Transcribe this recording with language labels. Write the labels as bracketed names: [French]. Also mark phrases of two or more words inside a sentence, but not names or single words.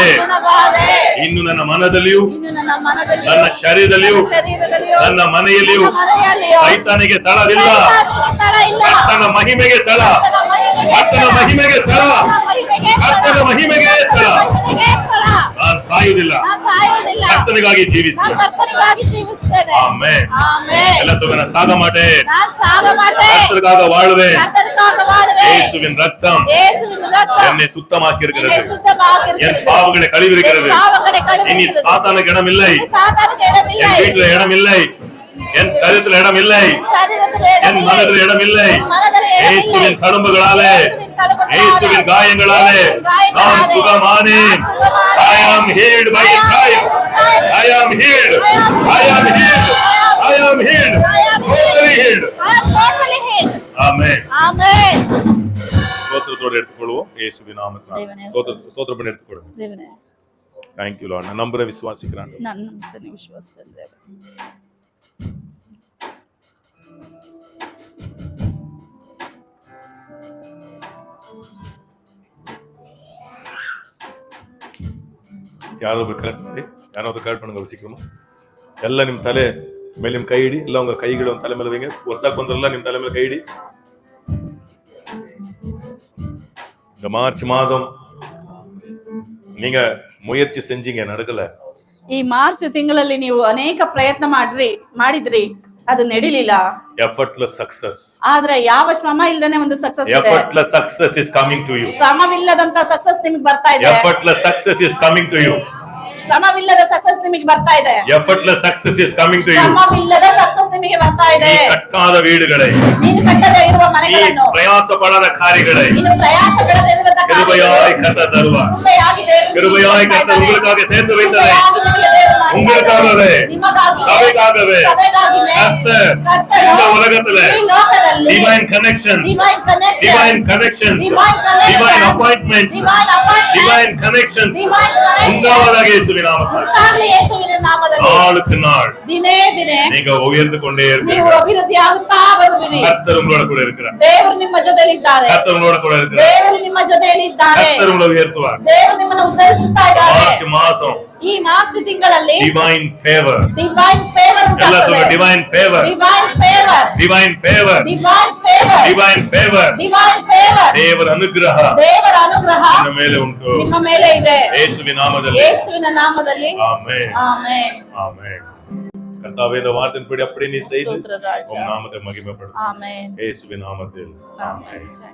[Kannada] ಇನ್ನು ನನ್ನ ಮನದಲ್ಲಿಯೂ ನನ್ನ ಶರೀರದಲ್ಲಿಯೂ ನನ್ನ ಮನೆಯಲ್ಲಿಯೂ ಸೈತಾನಿಗೆ ಸ್ಥಳವಿಲ್ಲ. ಕರ್ತನ ಮಹಿಮೆಗೆ ಸ್ಥಳ, ಕರ್ತನ ಮಹಿಮೆಗೆ ಸ್ಥಳ, ಕರ್ತನ ಮಹಿಮೆಗೆ ಸ್ಥಳ. ನಾನು ಸಾಯುವುದಿಲ್ಲ, ಕರ್ತನಿಗಾಗಿ ಜೀವಿಸ್ತೇನೆ. ಆಮೆನ್. ಎಲ್ಲ ಸುಗನ ಸಾಗ ಮಾಟೇನ್, [Tamil] கர்த்தருக்காக வாழ்வேன். இயேசுவின் ரத்தம் என்னை சுத்தமாக்கி இருக்கிறது, என் பாவங்களை கழுவிருக்கிறது. இனி சாத்தானுக்கு இடம் இல்லை, என் வீட்டுல இடம் இல்லை, என் சரீரத்தில் இடம் இல்லை, என் மனதில் இடம் இல்லை. இயேசுவின் தழும்புகளாலே, இயேசுவின் காயங்களாலே நான் சுகமானேன். [English] I am healed by His stripes. I am healed. I am healed. I am healed. Totally healed. Amen. Amen. [Tamil] ಸ್ತೋತ್ರத்தோடு எடுத்துக்கொள்வோம். இயேசுவின் நாமத்தில் ಸ್ತೋತ್ರ பண்ணி எடுத்துக்கொள்ளுங்க. தேவனே [English] thank you Lord. [Tamil] நான் நம்புறேன், விசுவாசிக்கிறேன். நான் நம்புறேன், விசுவாசிக்கிறேன். [Kannada] தேவனே ಯಾರಾದ್ರೂ ಕರೆಕ್ಟ್ ಮಾಡಿ, ಯಾರಾದ್ರೂ ಕರೆಕ್ಟ್ [Tamil] பண்ணுங்க சீக்கிரமா. [Kannada] ಎಲ್ಲ ನಿಮ್ಮ ತಲೆ ಮೇಲೆ ನಿಮ್ಮ ಕೈ ಇಡಿ, ಎಲ್ಲ ಉங்க ಕೈಗಳು ತಲೆ ಮೇಲೆ வைங்க. ಹೊಸದಾಗಿ ಬಂದ್ರಲ್ಲ ನಿಮ್ಮ ತಲೆ ಮೇಲೆ ಕೈ ಇಡಿ. [Tamil] இந்த மார்ச் மாதம் நீங்க முயற்சி செஞ்சீங்க, நடக்கல. [Kannada] ಈ ಮಾರ್ಚ್ ತಿಂಗಳಲ್ಲಿ ನೀವು ಅನೇಕ ಪ್ರಯತ್ನ ಮಾಡಿದ್ರಿ, ಅದು ನಡೀಲಿಲ್ಲ. [English] effortless success. [Kannada] ಆದ್ರೆ ಯಾವ ಶ್ರಮ ಇಲ್ಲದೆ ಒಂದು ಸಕ್ಸಸ್ ಇದೆ. [English] effortless success is coming to you. [Kannada] ಶ್ರಮವಿಲ್ಲದಂತ ಸಕ್ಸಸ್ ನಿಮಗೆ ಬರ್ತಾ ಇದೆ. [English] effortless success is coming to you. [Kannada] ಶ್ರಮವಿಲ್ಲದ ಸಕ್ಸಸ್ ನಿಮಗೆ ಬರ್ತಾ ಇದೆ. [English] effortless success is coming to you. [Kannada] ಶ್ರಮವಿಲ್ಲದ ಸಕ್ಸಸ್ ನಿಮಗೆ ಬರ್ತಾ ಇದೆ. [Tamil] கட்டாத வீடுகளே, [Kannada] ನೀನು ಕಟ್ಟದೇ ಇರುವ ಮನೆಗಳನ್ನು, ಪ್ರಯಾಸ ಪಡದ ಕಾರ್ಯಗಳೇ, ನೀನು ಪ್ರಯಾಸ ಪಡದೇ ಇರುವ [Tamil] கிருபையாய் கர்த்தர் தருவார். கிருபையாய் கர்த்தர் உங்களுக்காக சேர்த்து வைத்ததை, உங்களுக்காகவே, சபைக்காகவே கர்த்தர் இந்த உலகத்துல [English] divine connection, divine connection, divine appointment, divine connection [Tamil] உண்டாவதாக இயேசுவின் நாமத்தில். நாளுக்கு நாள் நீங்க உயர்ந்து கொண்டே இருக்கிறீர்கள். கர்த்தர் உங்களோட கூட இருக்கிறார். கர்த்தர் உங்களோட கூட இருக்கிறார். கர்த்தர் உங்களை உயர்த்துவார். மார்ச் மாச, [Kannada] ಈ ಮಾರ್ಚ್ ತಿಂಗಳಲ್ಲಿ [English] divine favour, divine favour, [Kannada] ಎಲ್ಲ ಸಹ [English] divine favour, divine favour, divine favour, divine favour, divine favour, divine favour, [Kannada] ದೇವರ ಅನುಗ್ರಹ ನಿಮ್ಮ ಮೇಲೆ ಉಂಟು, ನಿಮ್ಮ ಮೇಲೆ ಇದೆ. ಯೇಸುವಿನ ನಾಮದಲ್ಲಿ, ಯೇಸುವಿನ ನಾಮದಲ್ಲಿ. ಆಮೆನ್, ಆಮೆನ್, ಆಮೆನ್. [Tamil] கர்த்தாவே இந்த வார்த்தையின்படி அப்படி நீ செய்து உம் நாமத்தை மகிமைப்படுத்து. ஆமென். இயேசுவின் நாமத்தில். ஆமென்.